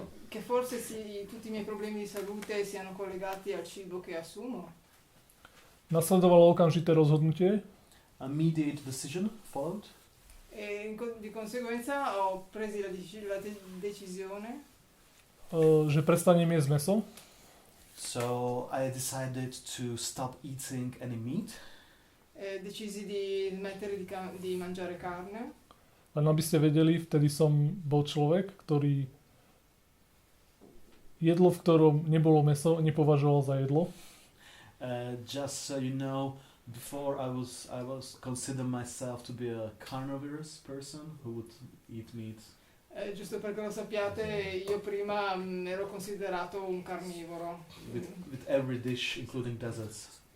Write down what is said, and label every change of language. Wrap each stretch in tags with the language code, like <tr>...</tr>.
<it>Che forse tutti i miei problemi di salute siano collegati al cibo che assumo.</it> <sk>Nasledovalo okamžité rozhodnutie,</sk> <en>A immediate decision followed.</en> <it>E di conseguenza ho preso la decisione</it> <sk>že prestanem jesť mäso,</sk> <en>So I decided to stop eating any meat.</en> <it>decisi di smettere di mangiare carne.</it> <sk>len aby ste vedeli, vtedy som bol človek, ktorý jedlo, v ktorom nebolo mäso, nepovažoval za jedlo.</sk> <en>Just so you know, before I was consider myself to be a carnivorous person who would eat meat.</en> <it>Giusto perché lo sappiate, io prima ero considerato un carnivoro.</it> <en>With every dish, including desserts.</en>